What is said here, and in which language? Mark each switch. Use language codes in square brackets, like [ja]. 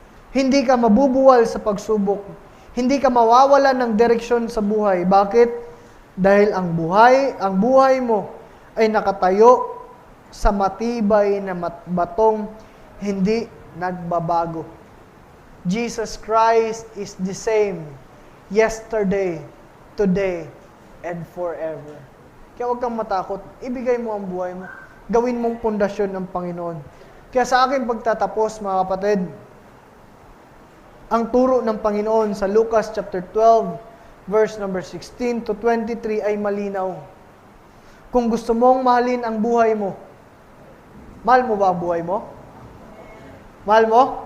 [tl] Hindi ka mabubuwal sa pagsubok. Hindi ka mawawalan ng direksyon sa buhay. Bakit? Dahil ang buhay mo ay nakatayo sa matibay na batong hindi nagbabago. [en] Jesus Christ is the same yesterday, today, and forever. [tl] Kaya huwag kang matakot. Ibigay mo ang buhay mo. Gawin mong pundasyon ng Panginoon. Kaya sa akin pagtatapos, mga kapatid, ang turo ng Panginoon sa Lucas chapter 12, verse number 16 to 23 ay malinaw. Kung gusto mong mahalin ang buhay mo, mahal mo ba ang buhay mo? Mahal mo?